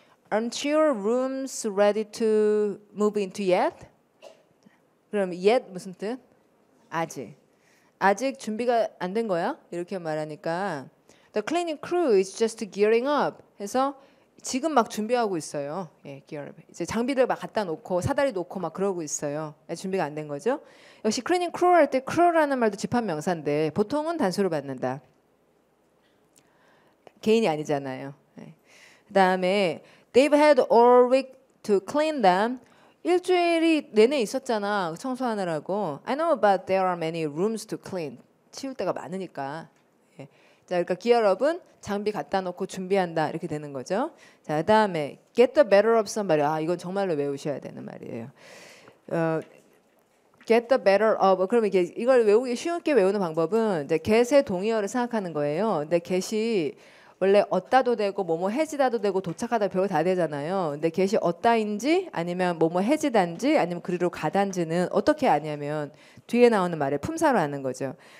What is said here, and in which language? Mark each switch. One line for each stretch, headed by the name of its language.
English: Aren't your rooms ready to move into yet?
Korean: 그럼 yet 무슨 뜻? 아직 준비가 안 된 거야? 이렇게 말하니까
English: The cleaning crew is just gearing up.
Korean: 해서 지금 막 준비하고 있어요. 예,
English: gear up.
Korean: 이제 장비를 막 갖다 놓고 사다리 놓고 막 그러고 있어요. 준비가 안 된 거죠. 역시 cleaning crew 할 때 crew라는 말도 집합 명사인데 보통은 단수로 받는다. 개인이 아니잖아요. 예. 그다음에
English: They've had all week to clean them.
Korean: 일주일이 내내 있었잖아. 청소하느라고.
English: I know, but there are many rooms to clean.
Korean: 치울 데가 많으니까. 예. 자, 그러니까 기어업은 장비 갖다 놓고 준비한다 이렇게 되는 거죠. 자, 그다음에
English: get the better of somebody.
Korean: 아, 이건 정말로 외우셔야 되는 말이에요.
English: get the better of.
Korean: 그러면 이걸 외우기 쉽게 외우는 방법은 이제 get의 동의어를 생각하는 거예요. 근데 get이 원래 얻다도 되고 뭐뭐 해지다도 되고 도착하다 별거 다 되잖아요. 근데 get이 얻다인지 아니면 뭐뭐 해지단지 아니면 그리로 가단지는 어떻게 아냐면 뒤에 나오는 말에 품사로 하는 거죠.